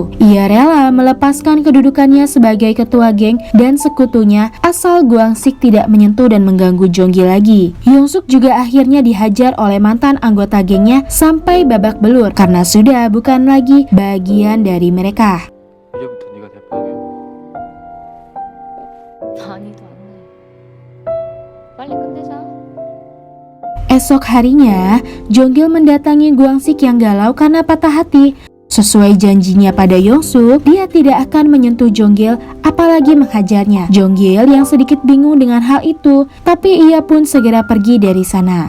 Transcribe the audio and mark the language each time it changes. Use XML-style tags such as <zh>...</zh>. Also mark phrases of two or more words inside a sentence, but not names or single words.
<id>Ia rela melepaskan kedudukannya sebagai ketua geng dan sekutunya asal Guangsik tidak menyentuh dan mengganggu Jonggil lagi. Yongsuk juga akhirnya dihajar oleh mantan anggota gengnya sampai babak belur karena sudah bukan lagi bagian dari mereka.</id> <ko>이제부터 네가 대표하게. 아니도 않네. 빨리 끝내자.</ko> <id>Esok harinya, Jonggil mendatangi Guangsik yang galau karena patah hati. Sesuai janjinya pada Yongsuk, dia tidak akan menyentuh Jonggil apalagi menghajarnya. Jonggil yang sedikit bingung dengan hal itu, tapi ia pun segera pergi dari sana.</id>